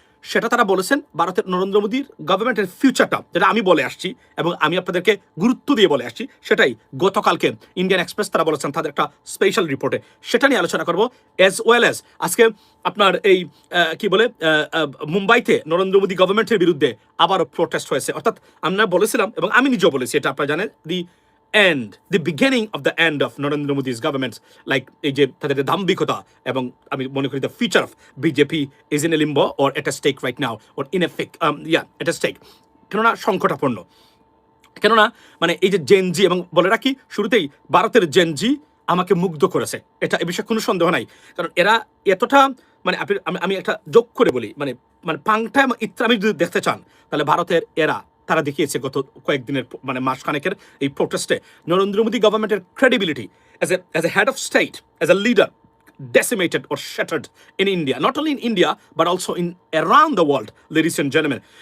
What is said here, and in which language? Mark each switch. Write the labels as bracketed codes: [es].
[bn] সেটা তারা বলেছেন ভারতের নরেন্দ্র মোদীর গভর্নমেন্টের ফিউচারটা, যেটা আমি বলে আসছি এবং আমি আপনাদেরকে গুরুত্ব দিয়ে বলে আসছি, সেটাই গতকালকে ইন্ডিয়ান এক্সপ্রেস তারা বলেছেন তাদের একটা স্পেশাল রিপোর্টে। সেটা নিয়ে আলোচনা করবো, অ্যাজ ওয়েল অ্যাজ আজকে আপনার এই কি বলে মুম্বাইতে নরেন্দ্র মোদী গভর্নমেন্টের বিরুদ্ধে আবারও প্রোটেস্ট হয়েছে। অর্থাৎ আমরা বলেছিলাম এবং আমি নিজেও বলেছি, এটা আপনারা জানেন, [en] the beginning of the end of Narendra Modi's government, [bn] like এই যে তাদের দাম্ভিকতা, এবং আমি মনে করি [en] the future of BJP is in a limbo or at a stake [bn] right now, or in a fake at a stake, কেননা সংকটাপন্ন। কেননা মানে এই যে জেনজি, এবং বলে রাখি শুরুতেই ভারতের জেনজি আমাকে মুগ্ধ করেছে, এটা এ বিষয়ে কোনো সন্দেহ নাই। কারণ এরা এতটা মানে আমি একটা যোগ করে বলি, মানে পাংটা এবং ইত্রামি যদি দেখতে চান তাহলে ভারতের তারা দেখিয়েছে গত কয়েকদিনের মানে মাসখানেকের এই প্রোটেস্টে নরেন্দ্র মোদী গভর্নমেন্টের credibility [en] as a head of state, as a leader, decimated or shattered in India, not only in India but also in around the world, ladies and gentlemen.